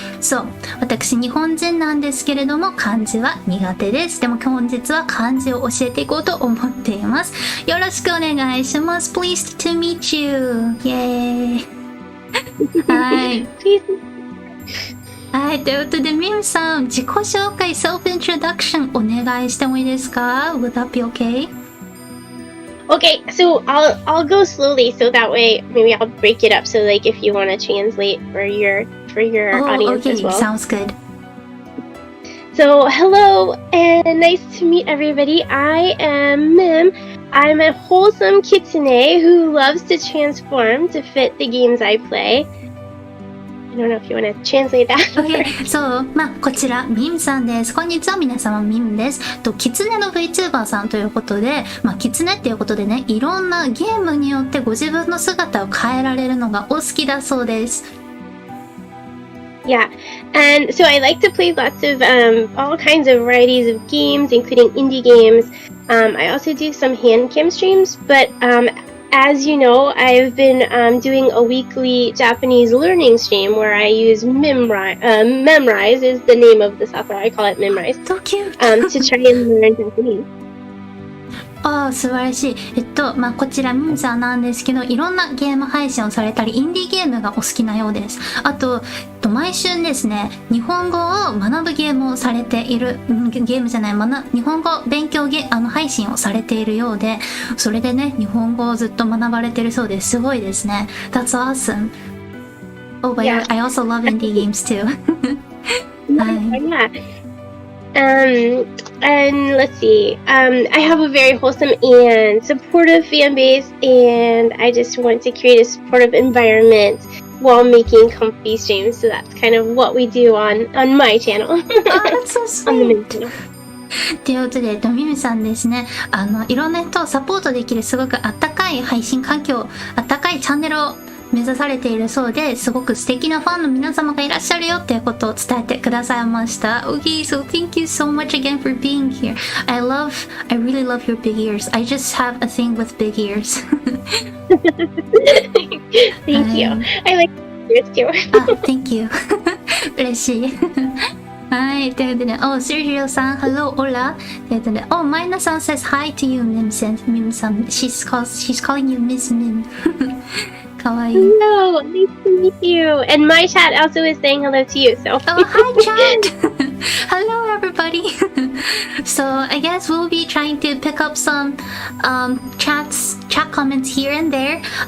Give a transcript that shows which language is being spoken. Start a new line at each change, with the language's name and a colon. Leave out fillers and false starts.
Japanese: So, 私日本人なんですけれども漢字は苦手です。でも本日は漢字を教えていこうと思っています。よろしくお願いします。
English: Pleased to meet you. イエーイ。はい。
Japanese: はい、ということでミムさん、自己紹介 self-introduction お願いしてもいいですか？
English: Would that be okay?Okay, so I'll go slowly so that way maybe I'll break it up so like if you want to translate for your audience as well. Sounds good. So hello and nice to meet everybody. I am Mim. I'm a wholesome kitsune who loves to transform to fit the games I play.I don't know if you want to translate that.
Japanese: Okay, so こちらミムさんです。こんにちは、皆様ミムです。キツネの VTuber さんということで、キツネっていうことでね、いろんなゲームによってご自分の姿を変えられるのがお好きだそうです。
English: Yeah, and so I like to play lots of all kinds of varieties of games, including indie games. I also do some hand cam streams, but as you know, I've been doing a weekly Japanese learning stream where I use Memrise is the name of the software. I call it Memrise. So cute. To try and learn Japanese.
Japanese: 素晴らしい。こちらミムさんなんですけど、いろんなゲーム配信をされたり、インディーゲームがお好きなようです。あと、毎週ですね、日本語を学ぶゲームをされている、ゲームじゃない、日本語勉強配信をされているようで、それでね、日本語をずっと学ばれているそうです。すごいですね。
English: That's awesome. Oh, but yeah. I also love indie games too. Yeah. And let's see. I have a very wholesome and supportive fan base, and I just want to create a supportive environment while making comfy streams. So that's kind of what we do on my channel. Oh, that's so on the main sweet. channel.
Japanese: ということで、ミミさんですね、いろんな人をサポートできるすごくあったかい配信環境、あったかいチャンネルを目指されているそうで、すごく素敵なファンの皆様がいらっしゃるよっていうことを伝えてくださいました。
English: Okay, so thank you so much again for being here. I really love your big ears. I just have a thing with big ears. Thank you. I like yours too. Thank you.
Japanese: 嬉しい。はい、ということで、Sergio さん、
English: Hello,
Japanese: hola. ということで、
English: Maina さん says hi to you, Mim さん。 She's calling you Miss Mim.
Japanese: かわいい。
English: Hello, nice to meet you. And my chat also is saying hello to you, so. Hi, chat. Hello, everybody. So, I guess we'll be trying to pick up some chat comments here and there.